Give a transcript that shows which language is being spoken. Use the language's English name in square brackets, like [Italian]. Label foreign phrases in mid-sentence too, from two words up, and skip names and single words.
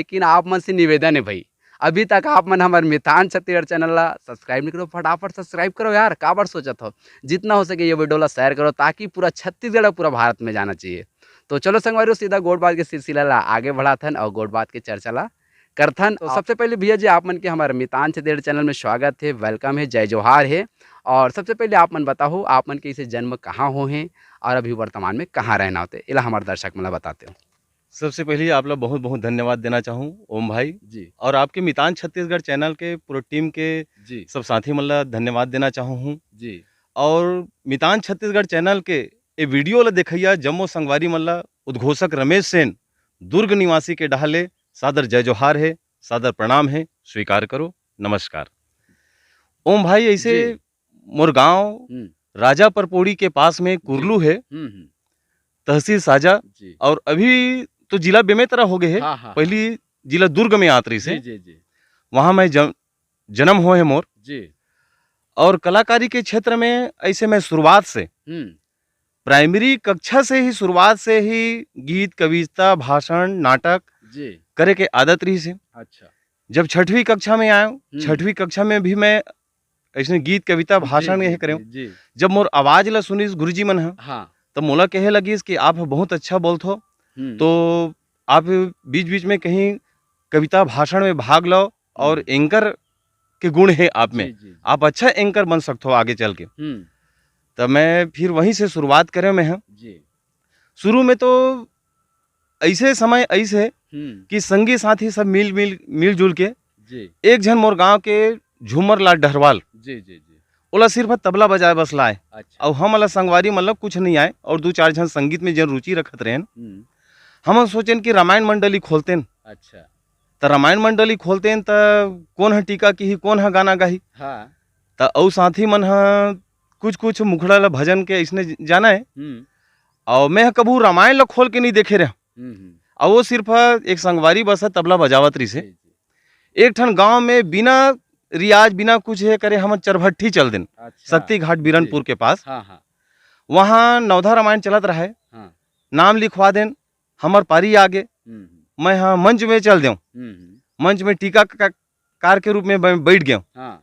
[Chhattisgarhi] लेकिन आप मन से निवेदन है भाई, अभी तक आप मन हमारे मितान छत्तीसगढ़ चैनल ला सब्सक्राइब नहीं करो, फटाफट सब्सक्राइब करो यार, काबर सोचत हो। जितना हो सके ये वीडियो ला शेयर करो ताकि पूरा छत्तीसगढ़ और पूरा भारत में जाना चाहिए। तो चलो संगवारी हो, सीधा गोड़ बात के सिलसिला ला आगे बढ़ाथन और गोड़ बात के चर्चा ला करथन। तो सबसे पहले भैया जी आप मन के हमारे मितान छत्तीसगढ़ चैनल में स्वागत है, वेलकम है, जय जोहार है। और सबसे पहले आप मन बताओ आप मन के इसे जन्म कहाँ हो हैं और अभी वर्तमान में कहाँ रहना होते, इला हमारे दर्शक मला बताते हो। सबसे पहले आप लोग बहुत बहुत धन्यवाद देना चाहूँ ओम भाई जी और आपके मितान छत्तीसगढ़ चैनल के पूरे टीम के जी सब साथी मतलब धन्यवाद देना चाहूँ। जी और मितान छत्तीसगढ़ चैनल के ये वीडियो ला देखैया जम्मो संगवारी मल्ला उद्घोषक रमेश सेन दुर्ग निवासी के डहाले सादर जय जोहार है, सादर प्रणाम है, स्वीकार करो, नमस्कार। ओम भाई ऐसे जी। मोर गाँव हम्म राजा परपोड़ी के पास में कुरलू है, हम्म तहसील साजा, जी और अभी तो जिला बेमेतरा हो गए है। हाँ हाँ पहली जिला दुर्ग में आतरी जी से जी जी वहाँ मैं जन्म हुए है मोर। जी और कलाकारी के क्षेत्र में ऐसे मैं शुरुआत से हम्म प्राइमरी कक्षा से ही, शुरुआत से ही गीत, कविता, भाषण, नाटक जी करे के आदत रही से। अच्छा जब छठवीं कक्षा में आया, छठवीं कक्षा में भी मैं ऐसे गीत, कविता, भाषण यही करे। जी जब मोर आवाज ला सुनिस गुरुजी मन ह, हाँ तब मोला कहे लगिस कि आप बहुत अच्छा बोलत हो, तो आप बीच बीच में कहीं कविता, भाषण में भाग लो और एंकर के गुण है आप में, जी जी आप अच्छा एंकर बन सकते हो आगे चल के। तब मैं फिर वहीं से शुरुआत करे में है। जी शुरू में तो ऐसे समय ऐसे हम्म कि संगी साथी सब मिलजुल के जी एक जन मोर गांव के झूमर लाल डहरवाल जी जी जी ओला सिर्फ तबला बजाए बस लाए, अच्छा और हम अला संगवारी मतलब कुछ नहीं आए, और दो चार जन संगीत में जन रुचि रखत रहेन। हम्म हम सोचेन कि रामायण मंडली खोलतेन, अच्छा त रामायण मंडली खोलतेन त कौन ह टीका की, कौन ह गाना गाही, हाँ त औ साथी मन ह कुछ कुछ मुखड़ा ला भजन के इसने जाना है, और मैं कभू रामायण ला खोल के नहीं देखे रहा। और वो सिर्फ एक संगवारी बस तबला बजावत रही से। जी जी एक ठन गांव में बिना रियाज, बिना कुछ है करे हम चरभट्ठी चल दिन, अच्छा शक्ति घाट बीरनपुर के पास, हाँ हाँ वहाँ नवधा रामायण चलत रहा है। हाँ नाम लिखवा देन, हमर पारी आगे, मैं हाँ मंच में चल देऊँ, मंच में टीकाकार के रूप में बैठ गया। हाँ